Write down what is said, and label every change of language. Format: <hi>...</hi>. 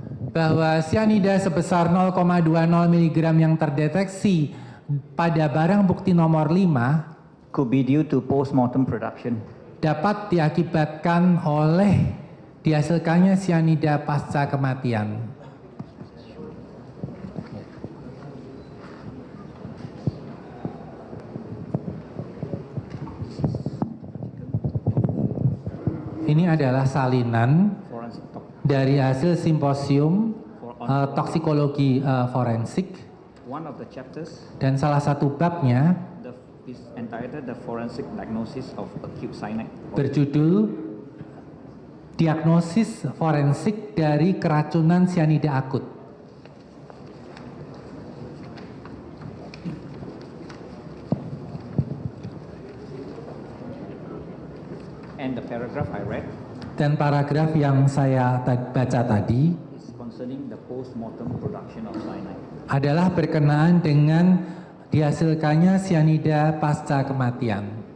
<id>bahwa cyanida sebesar 0,20 mg yang terdeteksi pada barang bukti nomor 5</id> <en>could be due to post-mortem production.</en> <id>dapat diakibatkan oleh dihasilkannya cyanida pasca kematian. Ini adalah salinan</id> <en>Forensic</en> <id>dari hasil simposium toksikologi forensik,</id> <en>One of the chapters</en> <id>dan salah satu babnya</id> <en>is entitled The Forensic Diagnosis of Acute Cyanide.</en> <id>berjudul diagnosis forensik dari keracunan cyanida akut.</id> <en>And the paragraph I read</en> <id>Dan paragraf yang saya baca tadi</id> <en>is concerning the post-mortem production of cyanide.</en> <id>adalah berkenaan dengan dihasilkannya cyanida pasca kematian.</id>